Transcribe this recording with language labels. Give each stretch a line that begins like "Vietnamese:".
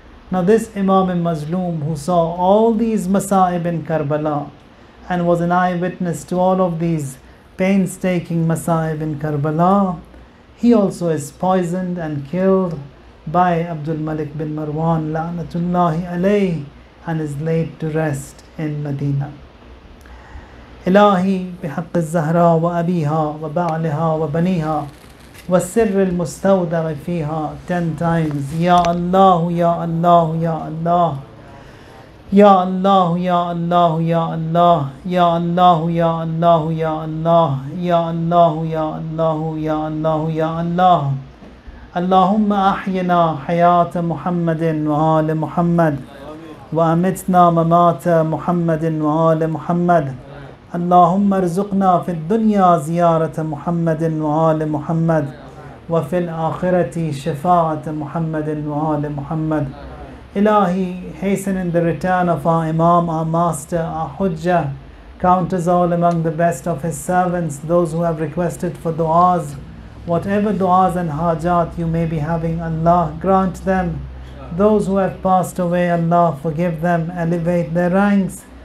English: Now this Imam Mazloom, who saw all these masa'ib in Karbala and was an eyewitness to all of these painstaking masa'ib in Karbala, he also is poisoned and killed by Abdul Malik bin Marwan la'natullahi alayhi, and is laid to rest in Medina.
Arabic: إلهي بحق الزهراء وأبيها وبعلها وبنيها والسر المستودع فيها
English: 10 times.
Arabic: Ya Allah, Ya Allah, Ya Allah. Ya Allah, Ya Allah, Ya Allah. Ya Allah, Ya Allah, Ya Allah. Ya Allah, Ya Allah, Ya Allah, Ya Allah. اللهم أحينا حياة محمد وآل محمد وأمتنا ممات محمد وآل محمد. اللهم ارزقنا في الدنيا زيارة محمد وآل محمد وفي الآخرة شفاعة محمد وآل محمد.
English: Ilahi, hasten in the return of our Imam, our Master, our Hujjah. Count us all among the best of His servants, those who have requested for du'as. Whatever du'as and hajat you may be having, Allah grant them. Those who have passed away, Allah forgive them, elevate their ranks.